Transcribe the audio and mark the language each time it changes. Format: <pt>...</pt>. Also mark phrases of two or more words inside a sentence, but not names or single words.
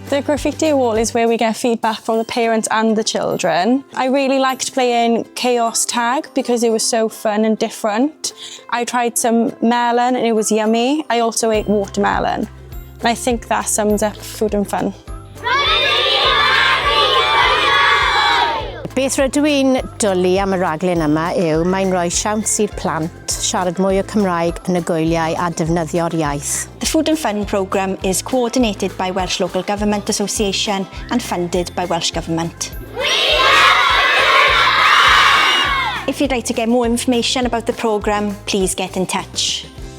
<en>The graffiti wall is where we get feedback from the parents and the children. I really liked playing Chaos Tag because it was so fun and different. I tried some melon and it was yummy. I also ate watermelon. And I think that sums up Food and Fun.</en> <cy>Beth rydw i'n dwlu am y raglen yma yw mae'n rhoi siawns i'r plant siarad mwy o Cymraeg yn y gwyliau a defnyddio'r iaith.</cy> <en>The Food and Fun programme is coordinated by Welsh Local Government Association and funded by Welsh Government. If you'd like to get more information about the programme, please get in touch.</en>